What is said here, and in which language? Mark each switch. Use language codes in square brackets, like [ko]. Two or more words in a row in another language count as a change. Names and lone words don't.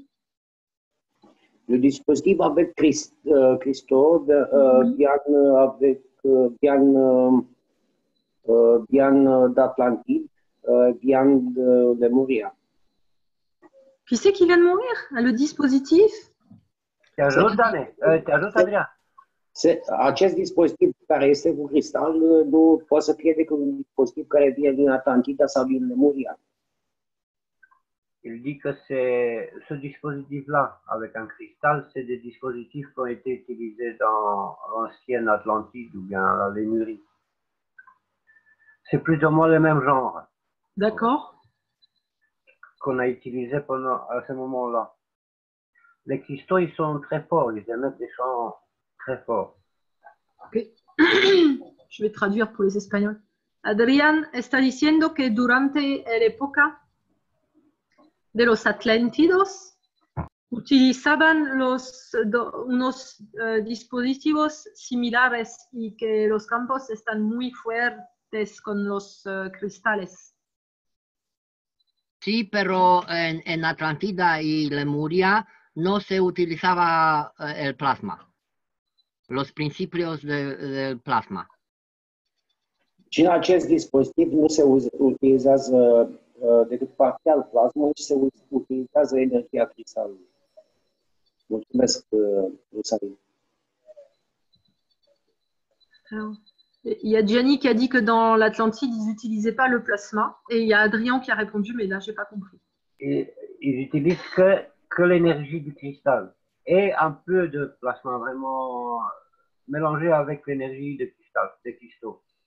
[fr] Le dispositif avec cristaux vient d'Atlantide, vient de Lemuria. Qui c'est qui vient de mourir? Le dispositif? [ro] Te ajut, Adrian. Acest dispozitiv care este cu cristal nu poate să fie decât un dispozitiv care vine din Atlantida sau din Lemuria. [fr] Il dit que ce dispositif-là, avec un cristal, c'est des dispositifs qui ont été utilisés dans l'ancienne Atlantide ou bien la Lémurie. C'est plus ou moins le même genre. D'accord. Qu'on a utilisé à ce moment-là. Les cristaux, ils sont très forts, ils émettent des champs très forts. Ok. Je vais traduire pour les Espagnols. [es] Adrián está diciendo que durante la época de los Atlantidos utilizaban unos dispositivos similares y que los campos están muy fuertes con los cristales. Sí, pero en Atlantida y Lemuria no se utilizaba el plasma, los principios del plasma. [ro] Și în acest dispozitiv nu se utilizează decât parțial plasmă și se utilizează energia cristalului. Mulțumesc, Rosalie. [fr] Il y a Gianni qui a dit que dans l'Atlantide, ils n'utilisaient pas le plasma. Et il y a Adrien qui a répondu, mais là, je n'ai pas compris. Ils utilisent que l'énergie du cristal et un peu de plasma vraiment mélangé avec l'énergie des cristaux.